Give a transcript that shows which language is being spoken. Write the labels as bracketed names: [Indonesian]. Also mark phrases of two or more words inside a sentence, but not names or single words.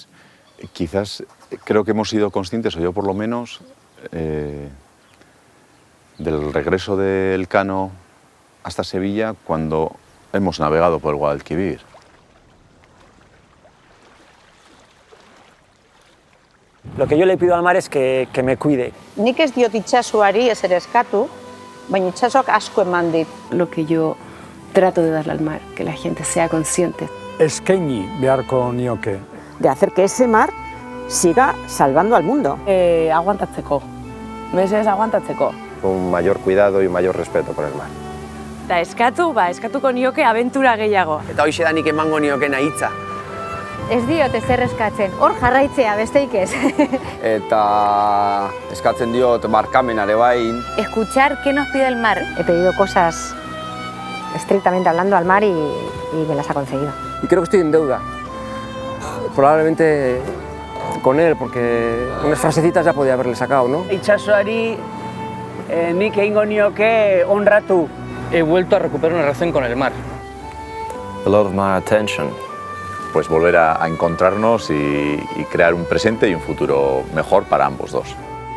[Spanish] Quizás creo que hemos sido conscientes, o yo por lo menos, del regreso de Elcano hasta Sevilla cuando hemos navegado por el Guadalquivir. Lo que yo le pido al mar es que me cuide. [Basque] Nik ez diot itsasoari ez ere eskatu, baina itsasoak asko eman dit. [Spanish] Lo que yo trato de darle al mar, que la gente sea consciente. [Basque] Eskaini beharko nioke. [Spanish] De hacer que ese mar siga salvando al mundo. [Basque] Aguantatzeko. Mesedez aguantatzeko. [Spanish] Un mayor cuidado y un mayor respeto por el mar. [Basque] Eta eskatuko nioke abentura gehiago. Eta hoxe da nik emango niokena hitza. Ez diot ezer eskatzen, hor jarraitzea besteik ez. Eta eskatzen diot barkamenare bai. [Spanish] Escuchar qué nos pide el mar. He pedido cosas estrictamente hablando al mar y me las ha conseguido. Y creo que estoy en deuda. Probablemente con él, porque unas frasecitas ya podía haberle sacado, ¿no? [Basque] Itsasoari nik egingo nioke honratu. [Spanish] He vuelto a recuperar una relación con el mar. [English] A lot of my attention. [Spanish] Pues volver a encontrarnos y crear un presente y un futuro mejor para ambos dos.